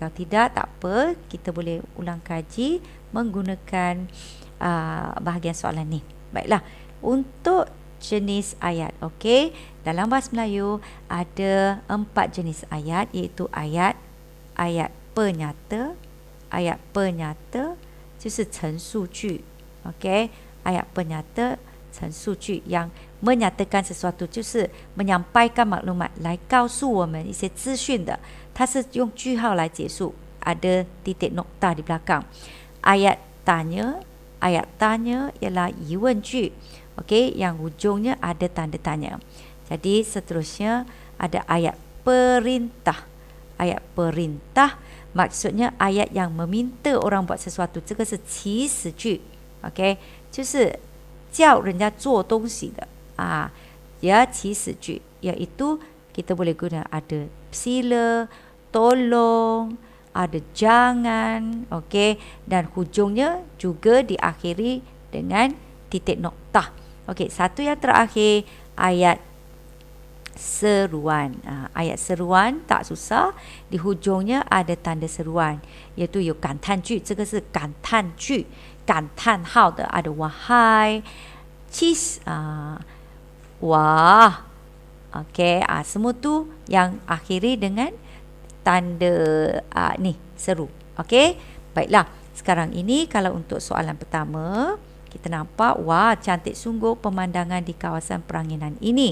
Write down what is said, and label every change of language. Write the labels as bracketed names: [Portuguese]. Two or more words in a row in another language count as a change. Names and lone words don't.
[Malay] Kalau tidak, tak apa, kita boleh ulang kaji menggunakan bahagian soalan ni. Baiklah, untuk jenis ayat, okey, dalam bahasa Melayu ada 4 jenis ayat, iaitu ayat penyata, ayat penyata [Chinese] 就是陈述句, [Malay] okey, ayat penyata 陈述句 yang menyatakan sesuatu, [Chinese] 就是 [Malay] menyampaikan maklumat [Chinese] 来告诉我们一些资讯的，它是用句号来结束， [Malay] ada titik nokta di belakang. Ayat tanya ialah 疑问句, okey, yang hujungnya ada tanda tanya. Jadi seterusnya ada ayat perintah. Ayat perintah maksudnya ayat yang meminta orang buat sesuatu, [Chinese] 这个是祈使句, okey, 就是叫人家做东西的ya, 祈使句, [Malay] iaitu kita boleh guna ada sila, tolong, ada jangan, okey, dan hujungnya juga diakhiri dengan titik nokta. Okey, satu yang terakhir, ayat seruan. Ayat seruan tak susah, di hujungnya ada tanda seruan, iaitu [Chinese] 有感叹句，这个是感叹句，感叹号的 [Malay] ada wahai, cis, wah, okey, semua tu yang akhiri dengan tanda ni seru. Okey, baiklah, sekarang ini kalau untuk soalan pertama, kita nampak, wah, cantik sungguh pemandangan di kawasan peranginan ini.